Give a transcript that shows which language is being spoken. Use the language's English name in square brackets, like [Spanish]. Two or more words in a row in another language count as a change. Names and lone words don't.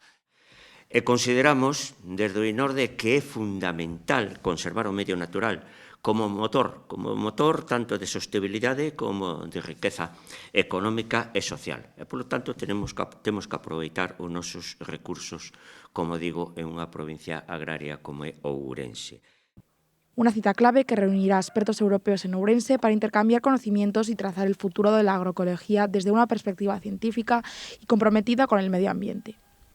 [Galician] E consideramos, desde o INORDE, que é fundamental conservar o medio natural como motor tanto de sostenibilidade como de riqueza económica e social. E, polo tanto, temos que aproveitar os nosos recursos, como digo, en unha provincia agraria como é Ourense. [Spanish] Una cita clave que reunirá a expertos europeos en Ourense para intercambiar conocimientos y trazar el futuro de la agroecología desde una perspectiva científica y comprometida con el medio ambiente.